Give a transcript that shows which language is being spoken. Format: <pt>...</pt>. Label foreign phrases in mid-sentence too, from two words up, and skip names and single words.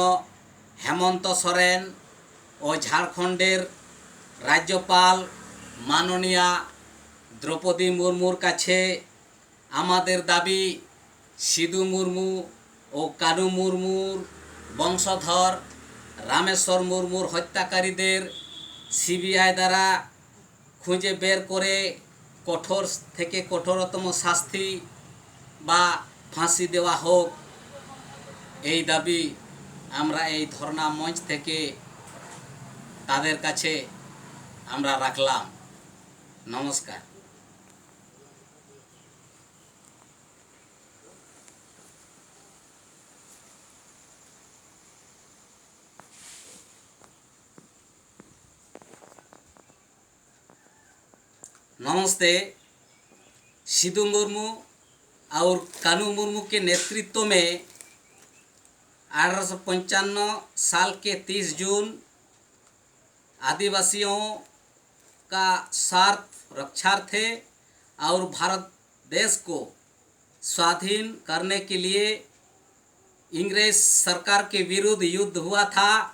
<bn>হেমন্ত সোরেন ও ঝাড়খণ্ডের রাজ্যপাল মাননীয়া দ্রৌপদী মুর্মুর কাছে আমাদের দাবি, সিধু মুর্মু ও কানু মুর্মুর বংশধর রামেশ্বর মুর্মুর হত্যাকারীদের সিবিআই দ্বারা খুঁজে বের করে কঠোর থেকে কঠোরতম শাস্তি বা ফাঁসি দেওয়া হোক। এই দাবি আমরা এই ধর্ণা মঞ্চ থেকে তাদের কাছে আমরা রাখলাম। নমস্কার। नमस्ते।</bn> <hi>सिधु मुर्मू और कानू मुर्मू के नेतृत्व में 1855 साल के 30 जून आदिवासियों का स्वार्थ रक्षार्थे और भारत देश को स्वाधीन करने के लिए इंग्रेज सरकार के विरुद्ध युद्ध हुआ था।</hi>